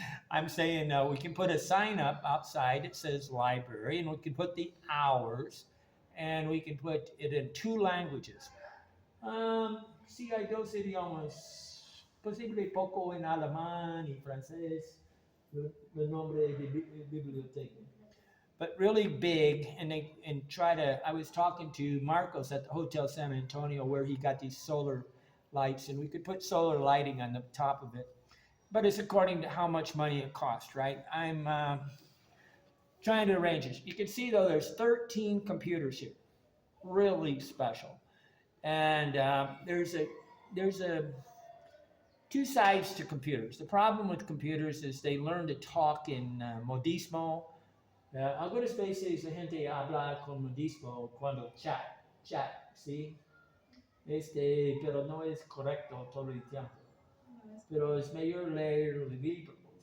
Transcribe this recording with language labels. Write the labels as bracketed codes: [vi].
[en] I'm saying we can put a sign up outside that says library, and we can put the hours, and we can put it in 2 languages. [es] Sí, hay 2 idiomas, posible poco en alemán y francés, el nombre de biblioteca. [en] But really big, and I was talking to Marcos at the Hotel San Antonio where he got these solar lights, and we could put solar lighting on the top of it. But it's according to how much money it costs, right? I'm trying to arrange this. You can see, though, there's 13 computers here. Really special. And there's 2 sides to computers. The problem with computers is they learn to talk in modismo. [es] Algunas veces la gente habla con modismo cuando chat, ¿sí? Pero no es correcto todo el tiempo. Pero es mejor leer libros.